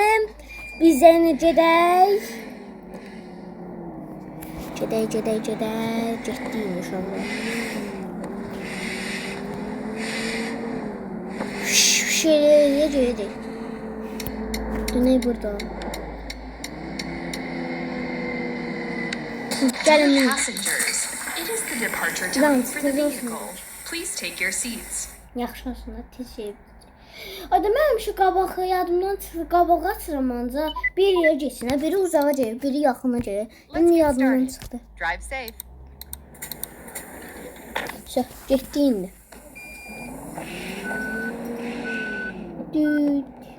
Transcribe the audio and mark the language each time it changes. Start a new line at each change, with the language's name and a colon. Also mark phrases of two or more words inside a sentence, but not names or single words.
Azerbaijani: Biz yenə gedək. Gedək. Getdik inşallah. Şöyle gedək. Dönək burada. Gəlin.
English: It is the departure time for the vehicle. Please take your seats.
Azerbaijani: Yaxşı aslında tez şey. Adam mənim şu qabağı yadımdan çıxır. Qabağa açıram ancaq bir yerə getsin. Biri uzağa gedir, biri yaxına gedir. İndi yadımdan çıxdı.
English: Drive safe.
Azerbaijani: Şöh, getdi indi. Düt.